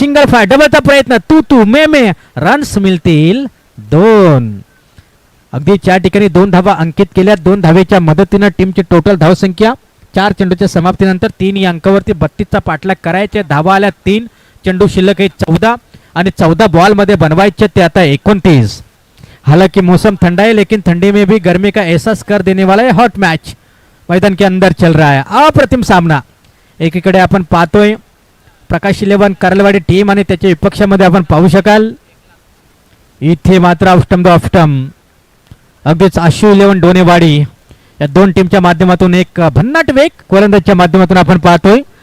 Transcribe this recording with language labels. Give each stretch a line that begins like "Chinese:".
Marathi: Single five, डबलचा प्रयत्न, तू मे runs मिळतील 2. अगदी 4 ठिकाणी 2 धावा अंकित केल्या. 2 धावेच्या मदतीनं टीमची टोटल धावसंख्या 4 चेंडूच्या समाप्तीनंतर 3 या अंकावरती 32चा पाठलाग करायचे. धावा आल्या 3, चेंडू शिल्लक आहे 14 आणि 14 बॉल मध्ये बनवायचे ते आता 29.
Hindi: हालांकि मौसम ठंडा है लेकिन ठंडी में भी गर्मी का एहसास कर देने वाला है हॉट मैच मैदान के अंदर चल रहा है.
Marathi: अप्रतिम सामना. एकीकडे आपण पाहतोय प्रकाश 11 करलवाडी टीम आणि त्याच्या विपक्षामध्ये आपण पाहू शकाल इथे मात्र ऑफ्टम अगदीच आशु 11 डोनेवाडी या 2 टीमच्या माध्यमातून एक भन्नाट वेग गोलंदाजच्या माध्यमातून आपण पाहतोय.